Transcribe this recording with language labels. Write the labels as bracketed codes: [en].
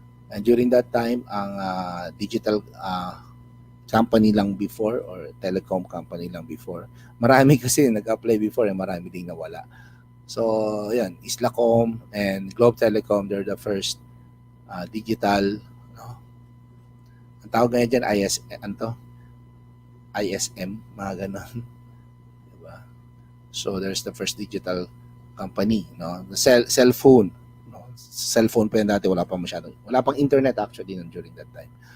[en] And during that time, ang digital company lang before or telecom company lang before. [tl] Marami kasi nag-apply before, marami ding nawala. So, yan, Islacom and Globe Telecom, [en] they're the first digital, [tl] no? Ang tawag ngayon dyan, ISM, mga ganon. Diba? [en] So, there's the first digital company, no? The cellphone, no? [tl] Cellphone pa yan dati, wala pang internet [en] actually during that time.